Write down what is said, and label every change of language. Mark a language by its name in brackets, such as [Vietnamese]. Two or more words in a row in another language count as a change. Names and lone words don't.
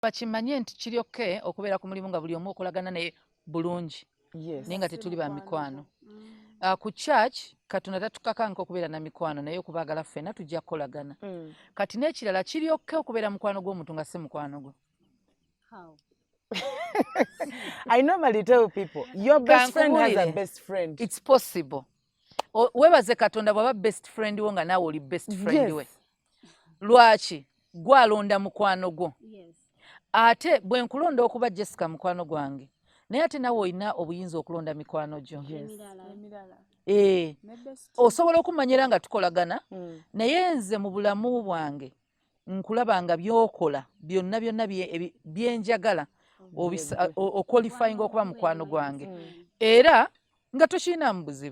[Ganda] bakimanye nti kiri okay okubeera ku mulimu nga buli omu okolagana naye bulungi naye nga tetuli ba mikwano. Ku church Katonda tatukakanka okubeera na mikwano naye okubaagala ffenna tujja kukolagana. Kati n'ekirala kiri okay okubeera mukwano gw'omuntu nga si mukwano gwo. [English] I normally tell people your best friend has a best friend. It's possible. [Ganda] Webaze Katonda bwaba [English] best friend [Ganda] wo nga naawe oli [English] best friend [Ganda] we. Lwaki gwalonda mukwano gwo. Ate bwe nkulonda okuba Jessica mukwano gwange naye ate nawe olina obuyinza okulonda mikwano gyo. Osobola okumanyira nga tukolagana naye nze mu bulamu bwange nkulaba nga byokola byonna byenjagala okwalifyinga okuba mukwano gwange era nga tokiina mu buzibu.